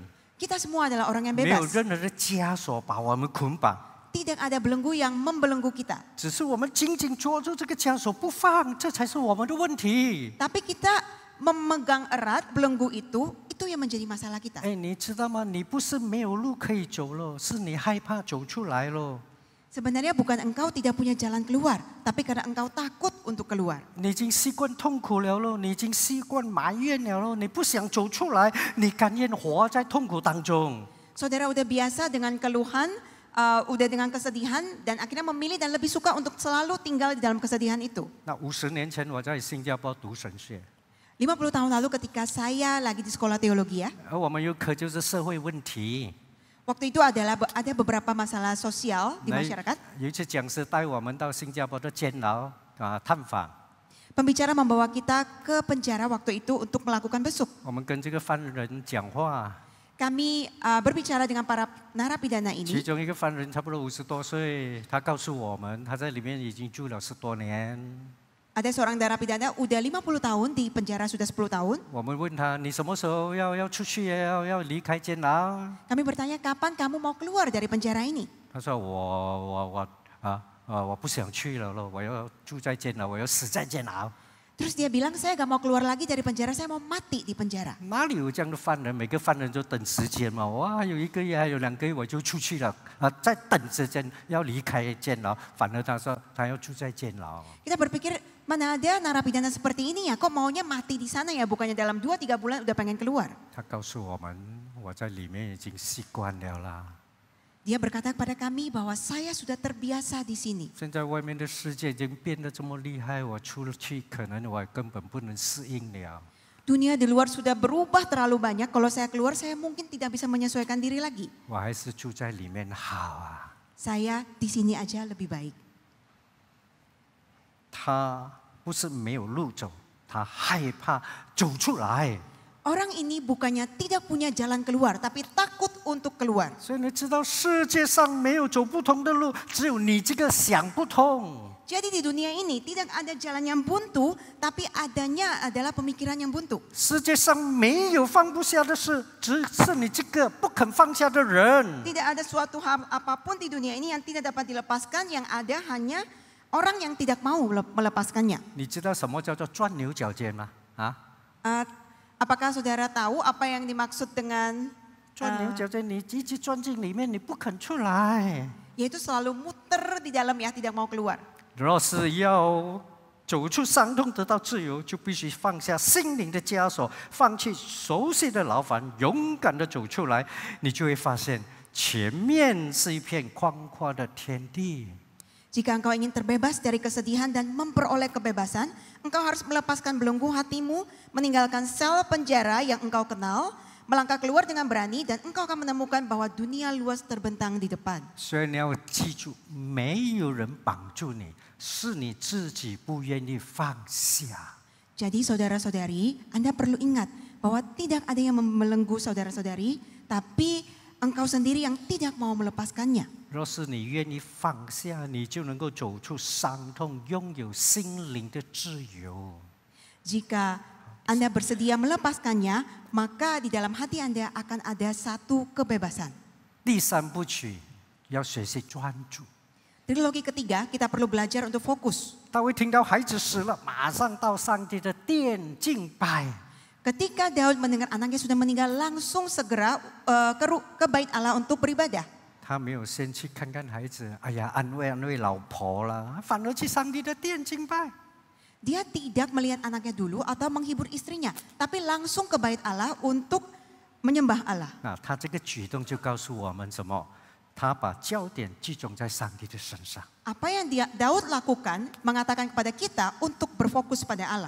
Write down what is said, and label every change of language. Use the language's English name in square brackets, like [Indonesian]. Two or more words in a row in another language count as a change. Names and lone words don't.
[Indonesian] Kita semua adalah orang yang [Chinese] 没有 [Indonesian] bebas. [Chinese] 任何的枷锁把我们捆绑， [Indonesian] Tidak ada belenggu yang membelenggu kita. [Chinese] 只是我们紧紧抓住这个枷锁不放，这才是我们的问题。 [Indonesian] Tapi kita memegang erat belenggu itu Itu yang menjadi masalah kita. [Chinese] 哎，你知道吗？你不是没有路可以走了，是你害怕走出来了。 [Indonesian] Sebenarnya bukan engkau tidak punya jalan keluar, tapi karena engkau takut untuk keluar. [Chinese] 你已经习惯痛苦了咯，你已经习惯埋怨了咯，你不想走出来，你甘愿活在痛苦当中。 [Indonesian] Saudara udah biasa dengan keluhan, udah dengan kesedihan, dan akhirnya memilih dan lebih suka untuk selalu tinggal di dalam kesedihan itu. [Chinese] 那50年前我在新加坡读神学， [Indonesian] 50 tahun lalu ketika saya lagi di sekolah teologi ya, [Chinese] 而我们有课就是社会问题。 [Indonesian] waktu itu ada beberapa masalah sosial di [Chinese] 那 [Indonesian] masyarakat. [Chinese] 有一次讲师带我们到新加坡的监牢探访， [Indonesian] Pembicara membawa kita ke penjara waktu itu untuk melakukan besuk. [Chinese] 我们跟这个犯人讲话， [Indonesian] Kami berbicara dengan para narapidana [Chinese] 其 [Indonesian] ini. [Chinese] 中一个犯人差不多50多岁，他告诉我们他在里面已经住了10多年。 [Indonesian] Ada seorang narapidana udah 50 tahun di penjara sudah 10 tahun. [Chinese] 我们问他你什么时候要出去要离开监牢？ [Indonesian] Kami bertanya kapan kamu mau keluar dari penjara ini? [Chinese] 他说我不想去了咯，我要住在监牢，我要死在监牢。 [Indonesian] Terus dia bilang saya gak mau keluar lagi dari penjara, saya mau mati di penjara. [Chinese] 哪里有这样的犯人？每个犯人就等时间嘛。哇，有1个月，还有2个月我就出去了在等时间要离开监牢。反而他说他要住在监牢。 [Indonesian] Kita berpikir mana ada narapidana seperti ini ya, kok maunya mati di sana ya, bukannya dalam 2-3 bulan udah pengen keluar. [Chinese] 他告诉我们，我在里面已经习惯了啦。 [Indonesian] Dia berkata kepada kami bahwa saya sudah terbiasa di sini. [Chinese] 现在外面的世界已经变得这么厉害，我出去可能我根本不能适应了。 [Indonesian] Dunia di luar sudah berubah terlalu banyak, kalau saya keluar saya mungkin tidak bisa menyesuaikan diri lagi. [Chinese] 我还是住在里面好啊。 [Indonesian] Saya di sini aja lebih baik. [Chinese] 他不是没有路走，他害怕走出来。 [Indonesian] Orang ini bukannya tidak punya jalan keluar, tapi takut untuk keluar. [Chinese] 所以你知道，世界上没有走不通的路，只有你这个想不通。 [Indonesian] Jadi di dunia ini tidak ada jalan yang buntu, tapi adanya adalah pemikiran yang buntu. [Chinese] 世界上没有放不下的事，只是你这个不肯放下的人。 [Indonesian] Tidak ada suatu hal apapun di dunia ini yang tidak dapat dilepaskan, yang ada hanya orang yang tidak mau melepaskannya. [Chinese] 你知道什么叫做钻牛角尖吗？啊， [Indonesian] Apakah saudara tahu apa yang dimaksud dengan [Chinese] 钻牛角尖，你一直钻进里面，你不肯出来。 [Indonesian] yaitu selalu muter di dalam ya, tidak mau keluar. [Chinese] 若是要走出伤痛，得到自由，就必须放下心灵的枷锁，放弃熟悉的牢房，勇敢的走出来，你就会发现前面是一片宽阔的天地。 [Indonesian] Jika engkau ingin terbebas dari kesedihan dan memperoleh kebebasan, engkau harus melepaskan belenggu hatimu, meninggalkan sel penjara yang engkau kenal, melangkah keluar dengan berani, dan engkau akan menemukan bahwa dunia luas terbentang di depan. [Chinese] 所以你要记住，没有人绑住你，是你自己不愿意放下。 [Indonesian] Jadi saudara-saudari, Anda perlu ingat bahwa tidak ada yang membelenggu saudara-saudari, tapi engkau sendiri yang tidak mau melepaskannya. [Chinese] 若是你愿意放下，你就能够走出伤痛，拥有心灵的自由。 [Indonesian] Jika Anda bersedia melepaskannya, maka di dalam hati Anda akan ada satu kebebasan. [Chinese] 第三部曲要学习专注。 [Indonesian] Trilogi ketiga, kita perlu belajar untuk fokus. [Chinese] 大卫听到孩子死了，马上到上帝的殿敬拜。 [Indonesian] Ketika Daud mendengar anaknya sudah meninggal, langsung segera ke bait Allah untuk beribadah. [Chinese] 他没有先去看看孩子，哎呀，安慰安慰老婆啦，反而去上帝的殿敬拜。 [Indonesian] Dia tidak melihat anaknya dulu atau menghibur istrinya, tapi langsung ke bait Allah untuk menyembah Allah. [Chinese] 那他这个举动就告诉我们什么？他把焦点集中在上帝的身上。 [Indonesian] Apa yang Daud lakukan mengatakan kepada kita untuk berfokus pada Allah.